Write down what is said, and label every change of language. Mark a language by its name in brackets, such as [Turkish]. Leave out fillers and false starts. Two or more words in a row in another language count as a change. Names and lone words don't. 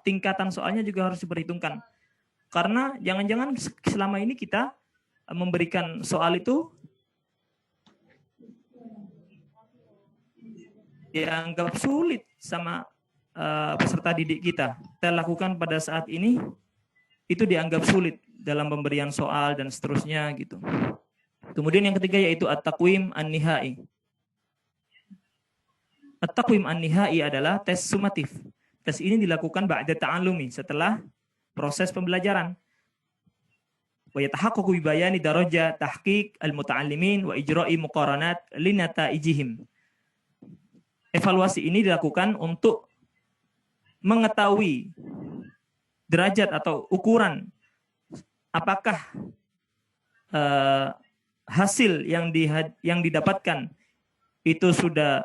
[Indonesian] Tingkatan soalnya juga harus diperhitungkan. Karena jangan-jangan selama ini kita memberikan soal itu dianggap sulit sama peserta didik kita. Kita lakukan pada saat ini itu dianggap sulit dalam pemberian soal dan seterusnya gitu. Kemudian yang ketiga yaitu [Arabic] التقويم النهائي. التقويم النهائي [Indonesian] adalah tes sumatif. Tes ini dilakukan [Arabic] بعد التعلم, [Indonesian] setelah proses pembelajaran. [Arabic] ويتحقق ببيان درجة تحقيق المتعلمين وإجراء مقارنات لنتائجهم. [Indonesian] Evaluasi ini dilakukan untuk mengetahui derajat atau ukuran apakah hasil yang didapatkan itu sudah